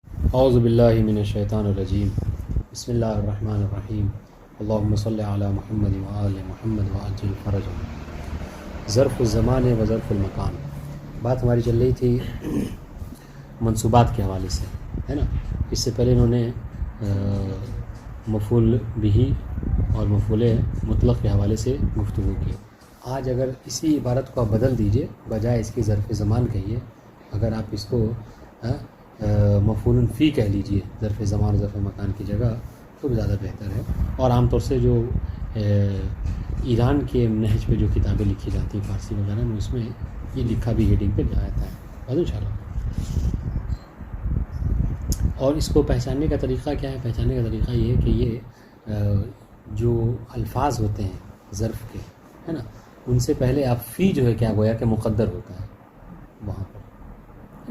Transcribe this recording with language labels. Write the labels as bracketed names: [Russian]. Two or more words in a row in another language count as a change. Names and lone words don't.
[Arabic] اعوذ باللہ من الشیطان الرجیم بسم اللہ الرحمن الرحیم اللہم صلی علی محمد وآل محمد وعجل فرجهم. ظرف الزمان و ظرف المکان. [Urdu] بات ہماری چل رہی تھی منصوبات کے حوالے سے، ہے نا. اس سے پہلے انہوں نے مفعول بہ اور مفعول مطلق کے حوالے سے گفتگو کی. آج اگر اسی عبارت کو آپ بدل دیجئے، بجائے اس کی ظرف زمان کہیے، اگر آپ اس کو مفعول فی کہہ لیجئے ظرف زمان و ظرف مکان کی جگہ، تو بھی زیادہ بہتر ہے. اور عام طور سے جو ایران کے نہج پہ جو کتابیں لکھی جاتی ہیں فارسی وغیرہ میں، اس میں یہ لکھا بھی ہیڈنگ پہ جاتا ہے بس انشاءاللہ. اور اس کو پہچاننے کا طریقہ کیا ہے؟ پہچاننے کا طریقہ یہ ہے کہ یہ جو الفاظ ہوتے ہیں ظرف کے، ہے نا، ان سے پہلے آپ فی جو ہے کیا گویا کہ مقدر ہوتا ہے وہاں پر.